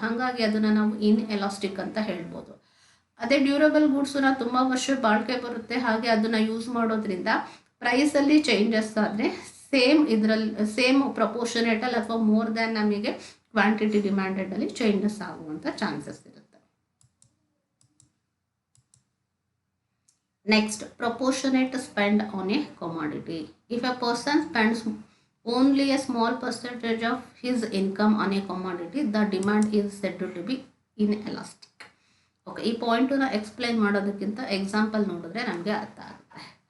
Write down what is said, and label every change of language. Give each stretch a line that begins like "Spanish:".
Kannada: ಹಾಗಾಗಿ ಅದನ್ನು ನಾವು ಇನ್ ಎಲಾಸ್ಟಿಕ್ ಅಂತ ಹೇಳ್ಬೋದು. ಅದೇ ಡ್ಯೂರಬಲ್ ಗೂಡ್ಸನ್ನ ತುಂಬ ವರ್ಷ ಬಾಳಿಕೆ ಬರುತ್ತೆ, ಹಾಗೆ ಅದನ್ನು ಯೂಸ್ ಮಾಡೋದ್ರಿಂದ ಪ್ರೈಸಲ್ಲಿ ಚೇಂಜಸ್ ಆದರೆ ಸೇಮ್ ಪ್ರಪೋರ್ಷನೇಟಲ್ಲಿ ಅಥವಾ ಮೋರ್ ದ್ಯಾನ್ ನಮಗೆ ಕ್ವಾಂಟಿಟಿ ಡಿಮ್ಯಾಂಡೆಡಲ್ಲಿ ಚೇಂಜಸ್ ಆಗುವಂಥ ಚಾನ್ಸಸ್ ಇರುತ್ತೆ.
English: Next, proportionate spend on a commodity. If a person spends only a small percentage of his income on a commodity, the demand is said to be inelastic.
Kannada: Okay, ಈ ಪಾಯಿಂಟನ್ನ explain ಮಾಡೋದಕ್ಕಿಂತ example ನೋಡಿದ್ರೆ ನಮಗೆ ಅರ್ಥ ಆಗುತ್ತೆ.